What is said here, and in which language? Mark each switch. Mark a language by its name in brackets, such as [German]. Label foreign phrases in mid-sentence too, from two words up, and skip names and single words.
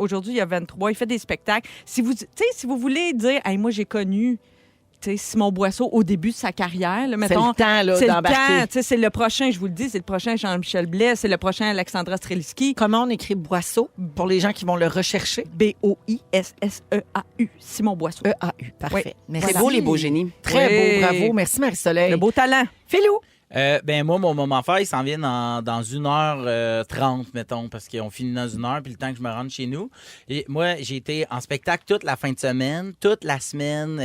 [French] Aujourd'hui, il a 23. Il fait des spectacles. Si vous voulez dire, hey, moi, j'ai connu... tu sais, Simon Boisseau au début de sa carrière. Là, mettons, le temps, là, c'est le d'embarquer. temps, tu sais, c'est le prochain, je vous le dis, c'est le prochain Jean-Michel Blais, c'est le prochain Alexandra Streliski. Comment on écrit Boisseau pour les gens qui vont le rechercher? B-O-I-S-S-E-A-U. Simon Boisseau. E-A-U. Parfait. Oui. Merci. C'est beau, les beaux génies. Très Oui. beau. Bravo. Merci, Marie-Soleil. Le beau talent. Philou. Ben moi, mon moment fort, il s'en vient dans 1h30, mettons, parce qu'on finit dans 1 heure, puis le temps que je me rende chez nous. Et moi, j'ai été en spectacle toute la fin de semaine, toute la semaine.